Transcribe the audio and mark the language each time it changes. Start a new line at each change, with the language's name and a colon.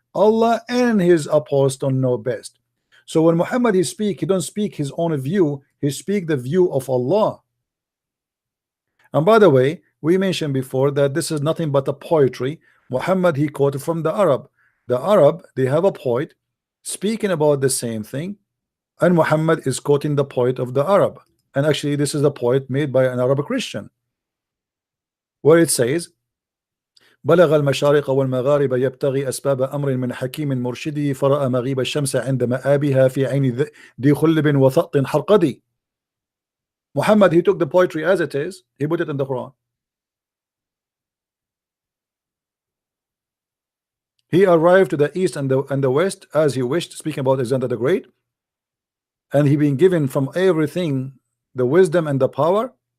English: Allah and his apostle know best. So when Muhammad he speak, he don't speak his own view, he speak the view of Allah. And by the way, we mentioned before that this is nothing but a poetry. Muhammad he quoted from the Arab. The Arab, they have a poet speaking about the same thing, and Muhammad is quoting the poet of the Arab. And actually this is a poet made by an Arab Christian, where it says
Arabic: بلغ المشارق والمغارب يبتغي أسباب أمر من حكيم مرشدي فرأى مغيب الشمس عند مآبها في عين ذي خلب وثأط حرقدي.
English: Muhammad, he took the poetry as it is, he put it in the Quran. He arrived to the east and the west as he wished, speaking about Alexander the Great, and he been given from everything the wisdom and the power.